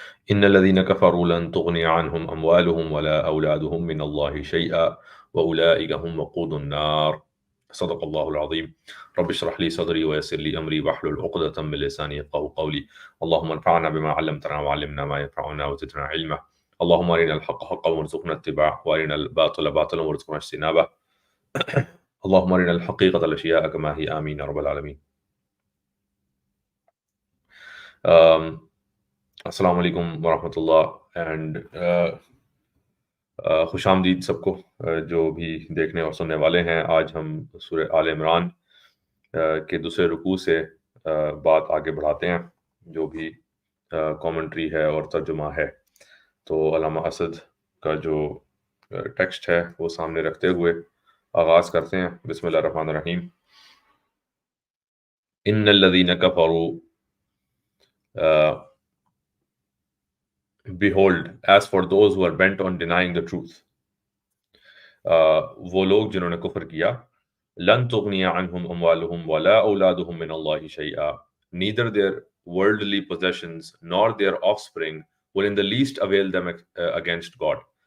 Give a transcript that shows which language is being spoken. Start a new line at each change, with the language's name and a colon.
Arabic: إن الذين كفروا لن تغني عنهم أموالهم ولا أولادهم من الله شيئا وأولئك هم وقود النار صدق الله العظيم رب اشرح لي صدري ويسر لي أمري واحلل عقدة من لساني يفقهوا قولي اللهم انفعنا بما علمتنا وعلمنا ما ينفعنا وزدنا علما اللهم أرنا الحق حقا وارزقنا اتباعه وأرنا الباطل باطلا وارزقنا اجتنابه اللهم أرنا الحقيقة الأشياء كما هي آمين يا رب العالمين.
Urdu: السلام علیکم ورحمۃ اللہ اینڈ خوش آمدید سب کو جو بھی دیکھنے اور سننے والے ہیں. آج ہم سورہ آل عمران کے دوسرے رکوع سے بات آگے بڑھاتے ہیں. جو بھی کامنٹری ہے اور ترجمہ ہے تو علامہ اسد کا جو ٹیکسٹ ہے وہ سامنے رکھتے ہوئے آغاز کرتے ہیں. بسم اللہ الرحمن الرحیم.
Arabic: ان الذین کفروا
English: Behold, as for those who are bent on denying the truth,
Urdu: وہ لوگ جنہوں نے کفر کیا,
Arabic: لن تغنی عنہم اموالہم ولا اولادہم من اللہ شیئا,
English: neither their worldly possessions nor their offspring will in the least avail them against God.